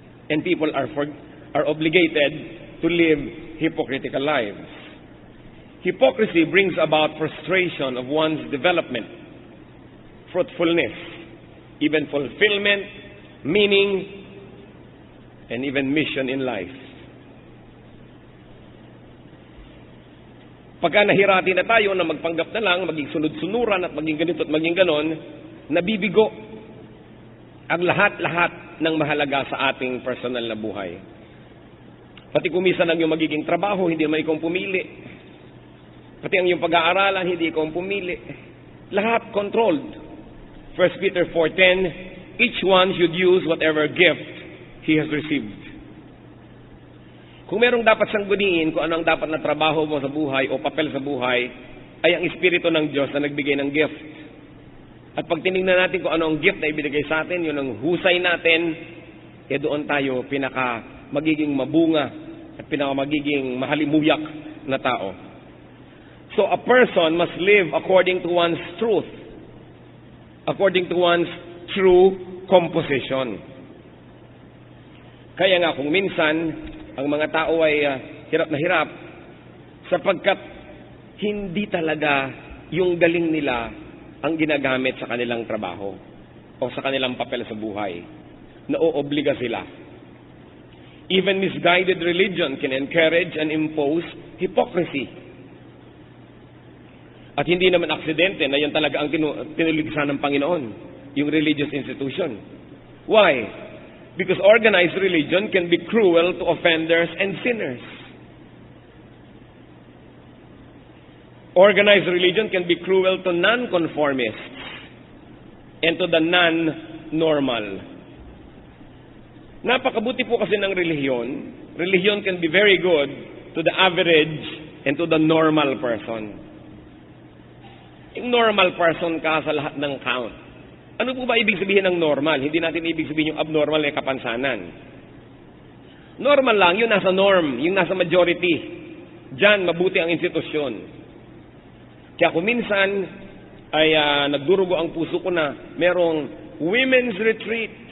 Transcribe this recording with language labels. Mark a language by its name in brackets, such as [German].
[English] And people are obligated to live hypocritical lives. Hypocrisy brings about frustration of one's development, fruitfulness, even fulfillment, meaning, and even mission in life. [Filipino] Pagka nahirati na tayo na magpanggap na lang, maging sunod-sunuran at maging ganito at maging ganon, nabibigo ang lahat-lahat ng mahalaga sa ating personal na buhay. Pati kumisan ang iyong magiging trabaho, hindi naman ikaw pumili. Pati ang iyong pag-aaralan, hindi ikaw pumili. Lahat controlled. [English] 1 Peter 4:10, each one should use whatever gift he has received. [Filipino] Kung merong dapat sangguniin kung ano ang dapat na trabaho mo sa buhay o papel sa buhay, ay ang Espiritu ng Diyos na nagbigay ng gift. At pag tinignan natin kung ano ang gift na ibinigay sa atin, yun ang husay natin, doon tayo magiging mabunga at magiging mahalimuyak na tao. [English] So a person must live according to one's truth, according to one's true composition. [Filipino] Kaya nga kung minsan, ang mga tao ay hirap na hirap sapagkat hindi talaga yung galing nila ang ginagamit sa kanilang trabaho o sa kanilang papel sa buhay. Naoobliga sila. [English] Even misguided religion can encourage and impose hypocrisy. [Filipino] At hindi naman aksidente na yan talaga ang tinuligsan ng Panginoon, yung religious institution. [English] Why? Because organized religion can be cruel to offenders and sinners. Organized religion can be cruel to nonconformists and to the non-normal. [Filipino] Napakabuti po kasi ng relihiyon. [English] Religion can be very good to the average and to the normal person. [Filipino] Yung normal person ka sa lahat ng count. Ano po ba ibig sabihin ng normal? Hindi natin ibig sabihin yung abnormal na kapansanan. Normal lang, yun nasa norm, yung nasa majority. Diyan, mabuti ang institusyon. Kaya kung minsan ay nagdurugo ang puso ko na merong women's retreat.